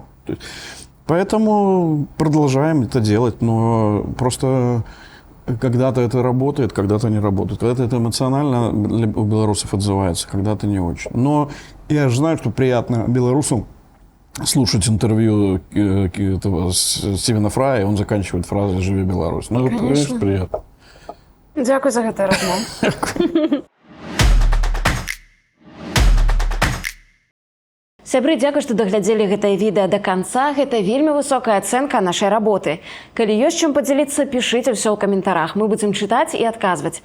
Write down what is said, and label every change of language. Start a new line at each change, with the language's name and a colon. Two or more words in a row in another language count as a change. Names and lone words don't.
Russian: Поэтому продолжаем это делать, но просто когда-то это работает, когда-то не работает. Когда-то это эмоционально у белорусов отзывается, когда-то не очень. Но я же знаю, что приятно белорусам слушать интервью этого Стивена Фрая, он заканчивает фразой «Живи Беларусь». Ну, это, конечно, приятно.
Belarusian: Дякую за гэта размову. Сябры, дзякуй, што даглядзелі гэтае відэа да канца. Гэта вельмі высокая ацэнка нашай работы. Калі ёсць чым падзяліцца, пішыце ўсё ў каментарах. Мы будзем чытаць і адказваць.